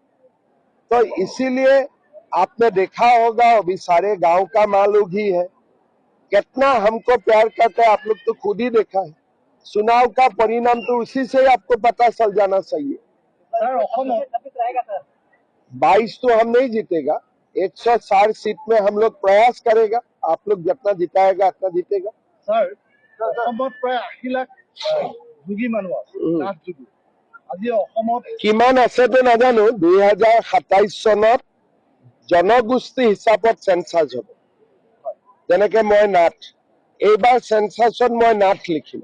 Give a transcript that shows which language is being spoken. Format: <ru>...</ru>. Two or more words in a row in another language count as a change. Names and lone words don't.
<hi>तो इसीलिए आपने देखा होगा अभी सारे गांव का मालूम ही है कितना हमको प्यार करते हैं। आप लोग तो खुद ही देखा है, चुनाव का परिणाम तो उसी से आपको पता चल जाना चाहिए। 22 तो हम नहीं जीतेगा, 160 सीट में हम लोग प्रयास करेगा। आप लोग जितना जिताएगा उतना जीतेगा।</hi> <as>ছাৰ, অসমত প্ৰায় 80 লাখ যোগী মানুহ আছে, নাথ যোগী। আজি অসমত কিমান আছেতো নাজানো। 2027 চনত জনগোষ্ঠী হিচাপত চেঞ্চাছ হ'ব। যেনেকে মই নাথ, এইবাৰ চেঞ্চাছত মই নাথ লিখিম।</as>